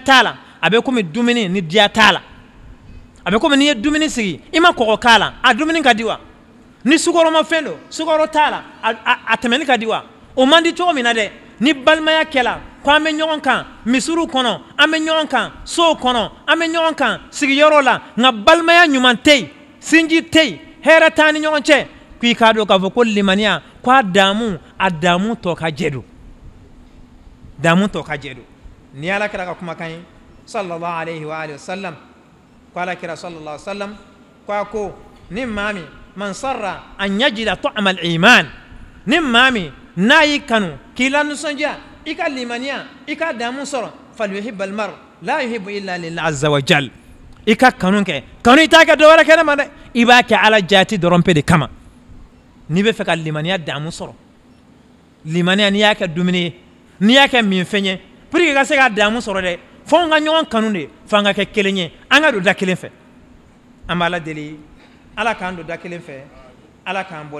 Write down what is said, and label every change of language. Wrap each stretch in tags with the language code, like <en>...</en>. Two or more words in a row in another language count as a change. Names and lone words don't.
<bm>t'a la a bɛ komi dumuni ni diya t'a la a bɛ komi n'i ye dumuni sigi i ma kɔgɔ k'a la a dumuni ka di wa ni sukaromafɛn don sukaro t'a la a tɛmɛni ka di wa o man di cogo min na dɛ ni balimaya kɛla ko an bɛ ɲɔgɔn kan misiriw kɔnɔ an bɛ ɲɔgɔn kan sow kɔnɔ an bɛ ɲɔgɔn kan sigiyɔrɔ la nka balimaya ɲuman tɛ yen sinji tɛ yen hɛrɛ t'an ni ɲɔgɔn cɛ k'i k'a dɔn k'a fɔ ko limaniya ko a damu tɔ ka jɛ don ni ala kɛra ka kumakan ye</bm> <ar>صلى الله عليه وسلم</ar> <bm>ko ala kɛra</bm> <ar>صلى الله عليه وسلم</ar> <bm>ko a ko ni maa min</bm> <ar>من سره أن يجد طعم الإيمان</ar> <bm>ni maa min n'a y'i kanu k'i la nisɔndiya i ka limaniya i ka damu sɔrɔ</bm> <ar>فليحب المرء لا يحب إلا لله عز وجل</ar> <bm>i ka kanu kɛ kanu i t'a kɛ dɔwɛrɛ kɛnɛma dɛ i b'a kɛ ala jati dɔrɔn pe de kama n'i bɛ fɛ ka limaniya damu sɔrɔ limaniya n'i y'a kɛ dumuni ye n'i y'a kɛ minfɛn ye</bm> <fr>pour que</fr> <bm>i ka se ka damu sɔrɔ dɛ fo an ka ɲɔgɔn kanu de fo an ka kɛ kelen ye an ka don da kelen fɛ an b'a la deli ala k'an don da kelen fɛ ala k'an bɔ</bm>